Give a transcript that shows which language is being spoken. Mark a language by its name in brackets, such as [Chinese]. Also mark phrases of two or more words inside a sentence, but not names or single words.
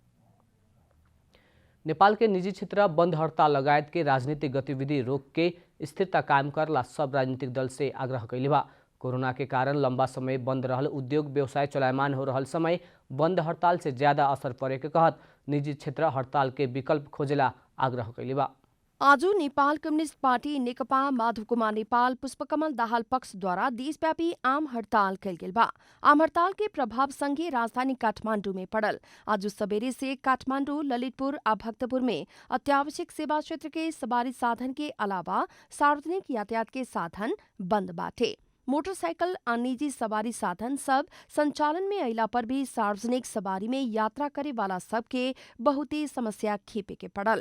[Bhojpuri] नेपाल के निजी क्षेत्र बंद हड़ताल लगायत के राजनीतिक गतिविधि रोक के स्थिरता कायम करला सब राजनीतिक दल से आग्रह कैले बा। कोरोना के कारण लंबा समय बंद रहल उद्योग व्यवसाय चलायमान हो रहल समय बंद हड़ताल से ज्यादा असर पड़े के कहत निजी क्षेत्र हड़ताल के विकल्प खोजेला आग्रह कैले बा। आज नेपाल कम्युनिस्ट पार्टी नेकपा माधव कुमार नेपाल पुष्पकमल दाहाल पक्षद्वारा देशव्यापी आम हड़ताल कैल गेल बा। आम हड़ताल के प्रभाव संघीय राजधानी काठमांडू में पड़ल। आज सवेरे से काठमांडू, ललितपुर और भक्तपुर में अत्यावश्यक सेवा क्षेत्र के सवारी साधन के अलावा सार्वजनिक यातायात के साधन बंद बाटे। मोटरसाइकिल और निजी सवारी साधन सब संचालन में अइला पर भी सार्वजनिक सवारी में यात्रा करे वाला सबके बहुत ही समस्या खेपे के पड़ल।